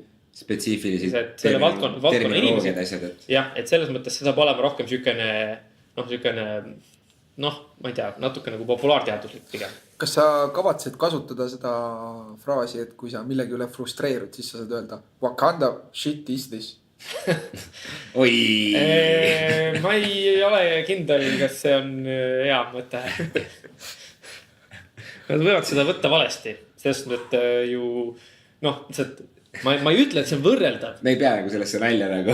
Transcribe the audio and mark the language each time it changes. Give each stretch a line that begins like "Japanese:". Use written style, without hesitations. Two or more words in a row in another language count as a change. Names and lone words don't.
Estonian: spetsiifilised terminoloogiad asjad, et. Jah, et selles mõttes see saab olema rohkem niisugune, ma ei tea, natuke nagu populaarteaduslik pigem. Kas sa kavatsed kasutada seda fraasi, et kui sa millegi üle frustreerud, siis sa saad öelda
English: Wakanda shit is this?
Estonian: Oi. Ma ei ole kindel, kas see on hea mõte. Nad võivad seda võtta valesti, sest et ju ma ei ütle, et see on võrreldav. Me ei pea nagu sellesse nalja nagu.